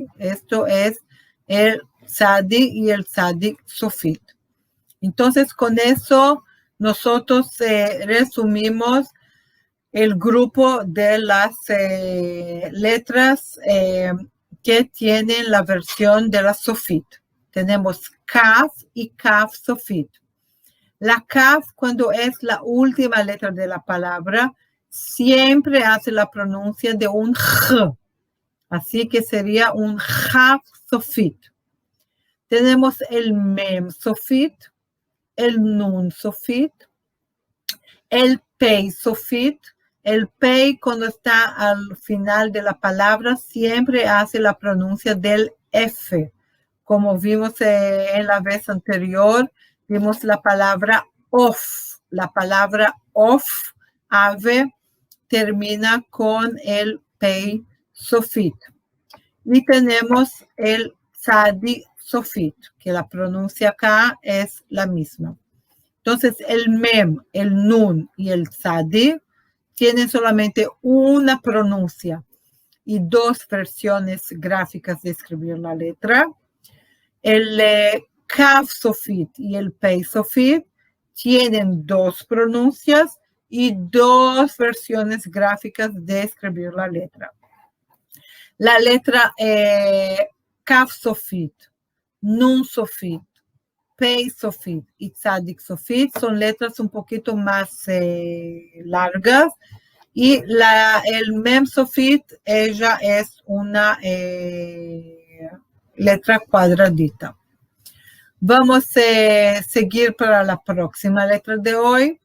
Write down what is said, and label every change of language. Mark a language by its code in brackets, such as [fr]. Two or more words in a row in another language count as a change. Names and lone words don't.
[es] Esto es el tzadi y el [he] צדי סופית. [es] Entonces, con eso nosotros resumimos el grupo de las letras que tienen la versión de la sofit. Tenemos kaf y [he] כף סופית. [es] La kaf, cuando es la última letra de la palabra, siempre hace la pronuncia de un j. Así que sería un [he] כף סופית. [es] Tenemos el [he] מם סופית, [es] el [he] נון סופית, [es] el [he] פא סופית. [es] El pei, cuando está al final de la palabra, siempre hace la pronuncia del F. Como vimos en la vez anterior, vimos la palabra of. La palabra of, ave, termina con el [he] פא סופית. [es] Y tenemos el [he] צדי סופית, [es] que la pronuncia acá es la misma. Entonces, el mem, el nun y el tzadi tienen solamente una pronuncia y dos versiones gráficas de escribir la letra. El [he] כף סופית [es] y el [he] פא סופית [es] tienen dos pronuncias y dos versiones gráficas de escribir la letra. La letra [he] כף סופית נון סופית פא סופית [es] y [he] צדיק סופית [es] son letras un poquito más largas. Y el [he] מם סופית, [es] ella es una letra cuadradita. Vamos a seguir para la próxima letra de hoy.